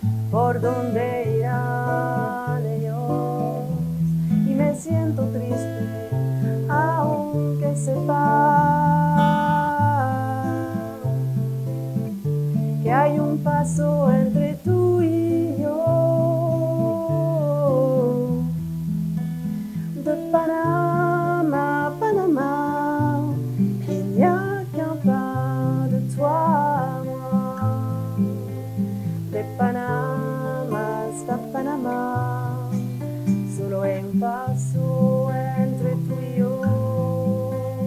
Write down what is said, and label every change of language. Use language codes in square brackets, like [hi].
[es] por donde irán ellos, y me siento triste aunque sepa que hay un paso entre tú y yo. [fr] De Panama à Panama, il n'y a qu'un pas de toi à moi. [es] De Panama hasta Panamá, solo un paso entre tú y yo.